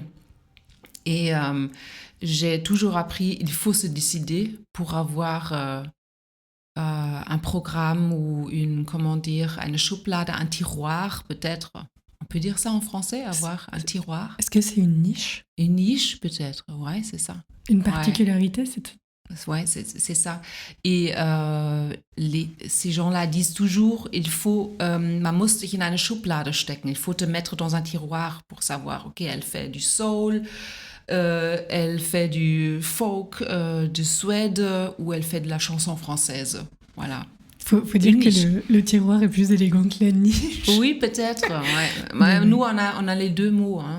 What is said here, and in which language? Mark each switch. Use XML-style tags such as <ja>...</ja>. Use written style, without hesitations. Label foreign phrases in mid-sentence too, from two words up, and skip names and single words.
<fr>Et j'ai toujours appris, il faut se décider pour avoir un programme ou une Schublade, un tiroir peut-être. On peut dire ça en français, avoir un tiroir. Est-ce que c'est une niche ? Une niche peut-être, ouais, c'est ça. Une particularité, Ouais, c'est ça. Et ces gens-là disent toujours, il faut,</fr> <de>man muss sich in eine Schublade stecken.</de> <fr>Il faut te mettre dans un tiroir pour savoir, OK, elle fait du soul, elle fait du folk de Suède ou elle fait de la chanson française. Voilà. Faut dire que le tiroir est plus élégant que la niche. Oui, peut-être. Ouais. Nous, on a les deux mots. Hein.</fr>